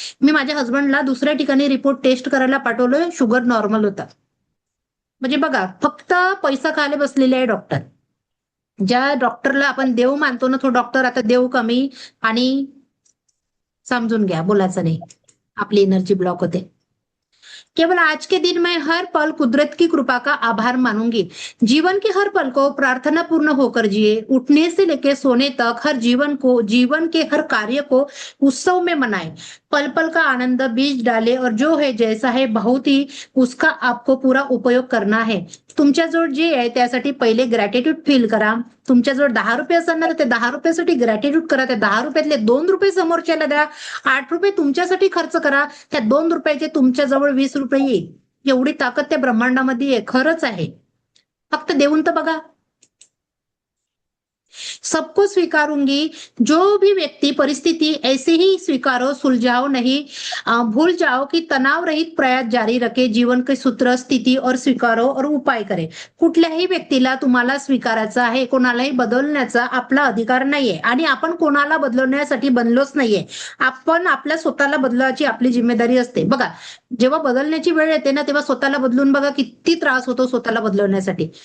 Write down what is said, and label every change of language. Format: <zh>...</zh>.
<mr>मी माझ्या हस्बंडला दुसऱ्या ठिकाणी रिपोर्ट टेस्ट करायला पाठवलं, शुगर नॉर्मल होता. म्हणजे बघा, फक्त पैसा खायला बसलेले आहे डॉक्टर. ज्या डॉक्टरला आपण देव मानतो ना, तो डॉक्टर आता देव कमी. आणि समजून घ्या, बोलायचं नाही, आपली एनर्जी ब्लॉक होते.</mr> <hi>केवल आज के दिन मैं हर पल कुदरत की कृपा का आभार मानूंगी. जीवन के हर पल को प्रार्थना पूर्ण होकर जिए. उठने से लेकर सोने तक हर जीवन के हर कार्य को उत्सव में मनाए. पल पल का आनंद बीज डाले और जो है जैसा है बहुत ही उसका आपको पूरा उपयोग करना है.</hi> <mr>तुमच्याजवळ जे आहे त्यासाठी पहिले ग्रॅटिट्यूड फील करा. तुमच्याजवळ 10 रुपये असेल ना, तर ते 10 रुपयासाठी ग्रॅटिट्यूड करा. त्या 10 रुपयातले 2 रुपये समोरच्याला द्या. 8 रुपये तुमच्यासाठी खर्च करा. त्या 2 रुपयाचे तुमच्याजवळ 20 रुपये येईल. एवढी ताकद त्या ब्रह्मांडामध्ये आहे. खरंच आहे. फक्त देऊन तर बघा.</mr> <hi>सबको स्वीकारूंगी. जो भी व्यक्ति परिस्थिति ऐसे ही स्वीकारो, सुलझाओ नहीं. भूल जाओ कि तणाव रहित प्रयास जारी रखे. जीवन के सूत्र स्थिती और स्वीकारो और उपाय करे.</hi> <mr>कुठल्याही व्यक्तीला तुम्हाला स्वीकारायचं आहे. कोणालाही बदलण्याचा आपला अधिकार नाहीये आणि आपण कोणाला बदलवण्यासाठी बनलोच नाहीये. आपण आपल्या स्वतःला बदलायची आपली जिम्मेदारी असते. बघा, जेव्हा बदलण्याची वेळ येते ना, तेव्हा स्वतःला बदलून बघा किती त्रास होतो स्वतःला बदलवण्यासाठी.</mr>